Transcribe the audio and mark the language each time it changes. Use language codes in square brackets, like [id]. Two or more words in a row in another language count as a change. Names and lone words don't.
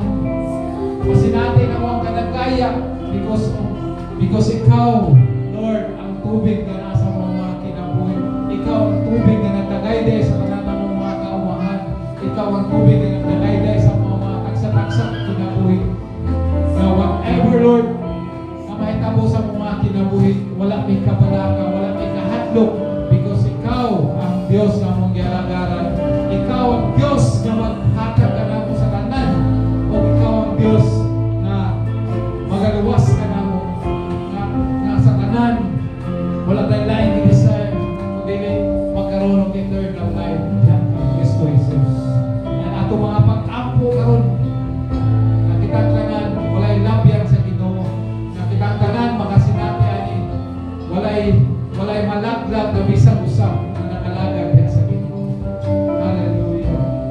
[ceb] Masinati na mo ang kanagkaya because ikaw, Lord, ang tubig na nasa mga kinabuhi. Ikaw ang tubig na nagdagayday sa kanang mga kaumahan. Ikaw ang tubig na nagdagayday sa mga tagsa-tagsa na kinabuhi. [en] Now, whatever, Lord, [ceb] na mahitabo sa mga kinabuhi, wala may kabalaka, wala may kahadlok, because ikaw ang Diyos na mong gialagaran. Ikaw ang Diyos na maghatag ka namo sa tanan, o ikaw ang Diyos na magaluwas ka namo na sa tanan. [tl] Wala tayong lain i-desire, kundi magkaroon ng [en] eternal life. [tl] Yan ang Kristo Jesus. [ceb] Yan ato mga pag-ampo karon na kitang tanan, walay labyan sa Ginoo. Na kitang tanan, makasinati ani, walay malaglag na bisang usap na nakalagad yan sa Ginoo. Hallelujah.